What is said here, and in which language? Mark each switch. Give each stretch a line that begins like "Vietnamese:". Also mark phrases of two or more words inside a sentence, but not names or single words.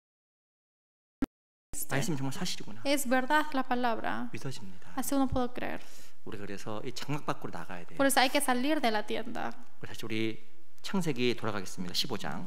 Korean: 말씀이 정말 사실이구나.
Spanish: Es verdad la palabra.
Korean: 믿어집니다.
Spanish: Así uno puede creer.
Korean: 우리가 그래서 이 장막 밖으로 나가야 돼요.
Spanish: Por eso hay que salir de la tienda.
Korean: 다시 우리 창세기 돌아가겠습니다. 15장.